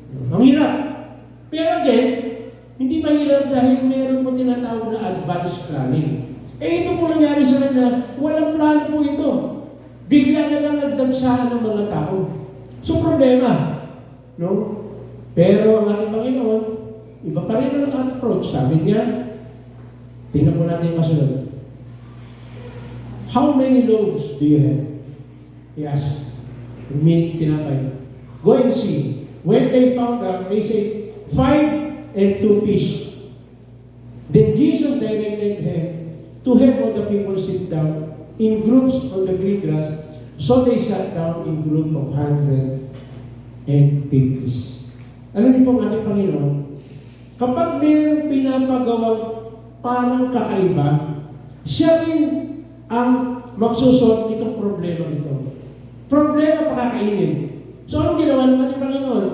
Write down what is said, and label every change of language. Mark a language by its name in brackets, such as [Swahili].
[Filipino] Ang hirap. Pero again, hindi mahirap dahil meron po tinatawag na advanced planning. Ito po nangyari sa kanila, walang plano po ito. Bigla na lang nagdagsahan ng mga tao. So problema. No? Pero ang ating Panginoon, iba pa rin ang approach. Sabi niya, tingnan po natin yung kasunod. [English] How many loaves do you have? He asked. Meaning [Filipino] tinatay. [English] Go and see. When they found out, they said, 5 and 2 fish. Then Jesus directed him to have all the people sit down in groups on the green grass. So they sat down in group of 150. [Filipino] Alam niyo po ang ating Panginoon, kapag mayroong pinapagawang parang kakaiba, siya rin ang magsusort itong problema nito. Problema pakakainin. So anong ginawa ng ating Panginoon?